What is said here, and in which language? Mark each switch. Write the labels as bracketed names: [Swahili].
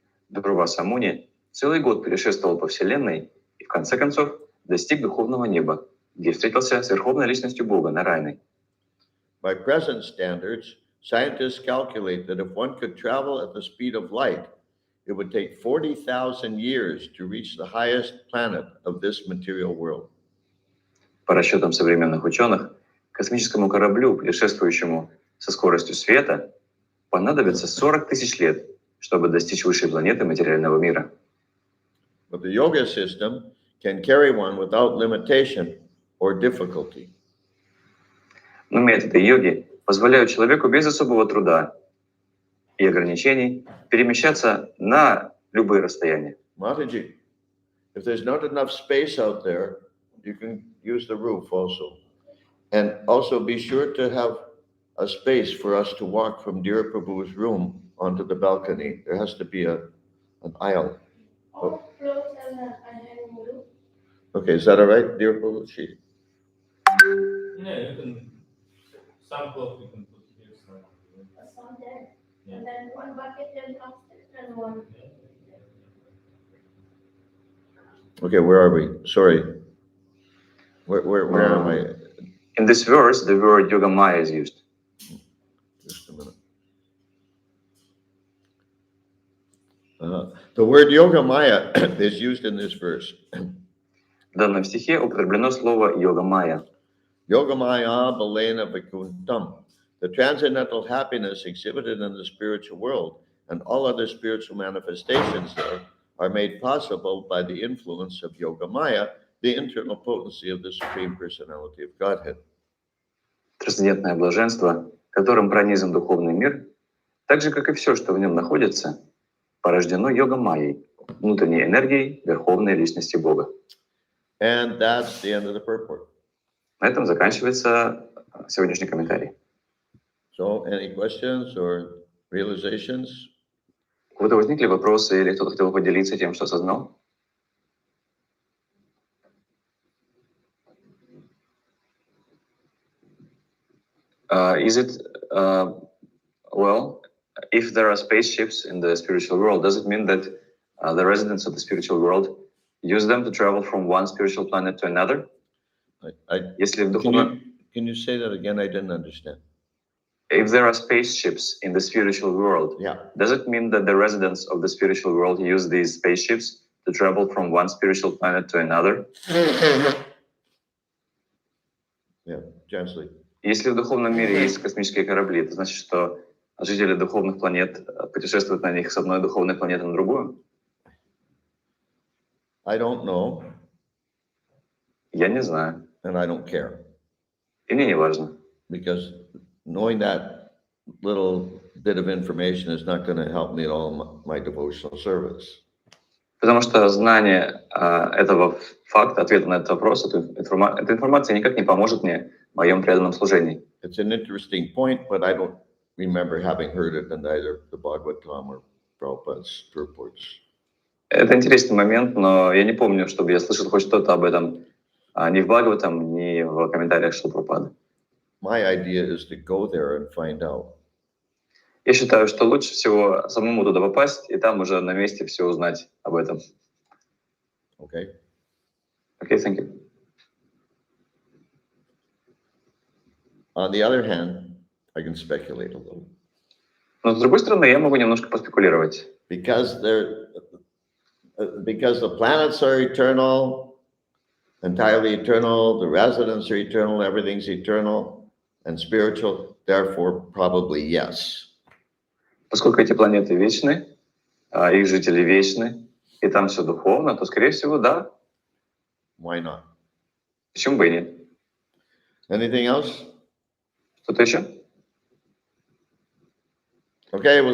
[Russian] Дурваса Муни целый год путешествовал по Вселенной и в конце концов достиг духовного неба, где встретился с Верховной Личностью Бога, Нараяной. [English] By present standards, scientists calculate that if one could travel at the speed of light, it would take 40,000 years to reach the highest planet of this material world. [Russian] По расчетам современных ученых, космическому кораблю, путешествующему со скоростью света, понадобится 40 тысяч лет, чтобы достичь высшей планеты материального мира. [English] But the yoga system can carry one without limitation or difficulty. [Russian] Но методы йоги позволяют человеку без особого труда и ограничений перемещаться на любые расстояния. [English] Mataji, if there's not enough space out there, you can use the roof also. And also be sure to have a space for us to walk from Dear Prabhu's room onto the balcony. There has to be an aisle. All clothes I have in the room. Okay, is that all right, Dear Prabhu? Yeah, you can, some clothes you can put here, some. Some there. Yeah. And then one bucket and upstairs and one. Okay, where are we? Sorry. Where am I? In this verse, the word Yoga Maya is used. Just a minute. The word Yoga Maya is used in this verse. [Russian] В данном стихе употреблено слово Yoga Maya. [Sanskrit] Yoga Maya Balena Vakuntam. [English] The transcendental happiness exhibited in the spiritual world and all other spiritual manifestations there are made possible by the influence of Yoga Maya, the internal potency of the Supreme Personality of Godhead. [Russian] Трансцендентное блаженство, которым пронизан духовный мир, так же, как и все, что в нем находится, порождено йога-майей, внутренней энергией Верховной Личности Бога. [English] And that's the end of the purport. [Russian] На этом заканчивается сегодняшний комментарий. [English] So, any questions or realizations? [Russian] У кого-то возникли вопросы или кто-то хотел поделиться тем, что осознал? [English] Is it, well, if there are spaceships in the spiritual world, does it mean that the residents of the spiritual world use them to travel from one spiritual planet to another? [Russian] Если в духовном... [English] Can you say that again? I didn't understand. If there are spaceships in the spiritual world, Yeah. does it mean that the residents of the spiritual world use these spaceships to travel from one spiritual planet to another? Yeah, translate. [Russian] Если в духовном мире есть космические корабли, это значит, что жители духовных планет путешествуют на них с одной духовной планеты на другую? [English] I don't know, [Russian] Я не знаю. [English] and I don't care, [Russian] И мне не важно. [English] because knowing that little bit of information is not going to help me at all in my devotional service. [Russian] Потому что знание этого факта, ответа на этот вопрос, эта информация никак не поможет мне в моем преданном служении. [English] It's an interesting point, but I don't remember having heard it in either the Bhagavatam or Prabhupada's purports. [Russian] Это интересный момент, но я не помню, чтобы я слышал хоть что-то об этом ни в Бхагаватам, ни в комментариях Шрилы Прабхупады. [English] My idea is to go there and find out. [Russian] Я считаю, что лучше всего самому туда попасть и там уже на месте все узнать об этом. [English] Okay? Окей, thank you. On the other hand, I can speculate a little. [Russian] Но с другой стороны, я могу немножко поспекулировать. [English] Because the planets are eternal, entirely eternal, the residents are eternal, everything's eternal and spiritual, therefore probably yes. [Russian] Поскольку эти планеты вечны, их жители вечны, и там все духовно, то, скорее всего, да. [English] Why not? [Russian] Почему бы и нет? [English] Anything else? [Russian] Что-то еще? [English] Okay, we'll